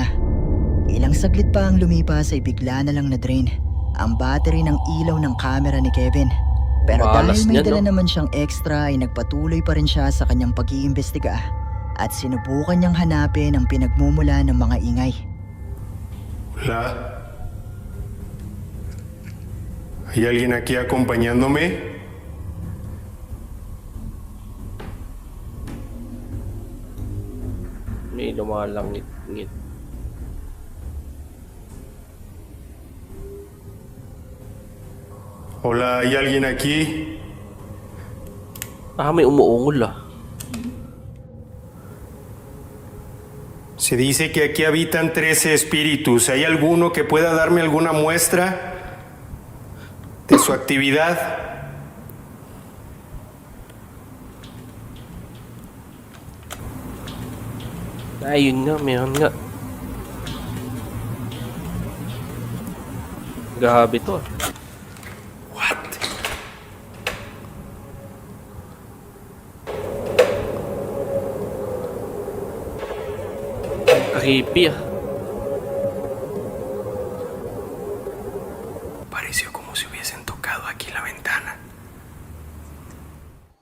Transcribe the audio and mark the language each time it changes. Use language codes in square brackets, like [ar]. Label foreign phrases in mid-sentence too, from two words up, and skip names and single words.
[tl] Ilang saglit pa ang lumipas ay bigla na lang na-drain ang battery ng ilaw ng camera ni Kevin. Pero Malas dahil may niya, dala no? naman siyang extra ay nagpatuloy pa rin siya sa kanyang pag-iimbestiga at sinubukan niyang hanapin ang pinagmumula ng mga ingay. [es] Hola. ¿Hay alguien aquí acompañándome? [tl] May lumalangit-ngit. [es] Hola, ¿hay alguien aquí? [tl] Ah, may umuungol ah. [es] Se dice que aquí habitan 13 espíritus. ¿Hay alguno que pueda darme alguna muestra de su actividad? [tl] Ay, yun nga, meron nga. Grabe to ah. What? Creepy ah. [es] Pareció como si hubiesen tocado aquí la ventana.